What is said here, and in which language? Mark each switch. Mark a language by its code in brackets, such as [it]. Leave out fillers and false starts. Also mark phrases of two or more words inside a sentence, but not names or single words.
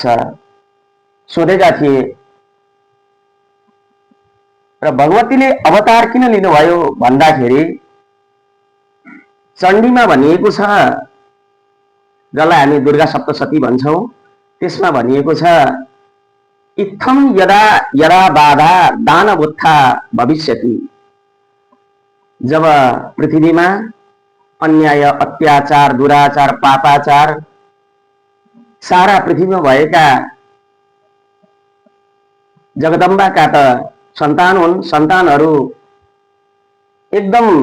[ne] सोधेका थिए र भगवतीले अवतार किन लिनुभयो भन्दाखेरि चण्डीमा भनिएको छ, जसलाई हामी दुर्गा सप्तशती भन्छौँ, त्यसमा भनिएको छ [sa] इत्थम यदा यदा बाधा दानवोत्था भविष्यति। [ne] जब पृथ्वीमा अन्याय, अत्याचार, दुराचार, पापाचार सारा पृथ्वीमा भएका जगदम्बाका त सन्तान हुन्, सन्तानहरू एकदम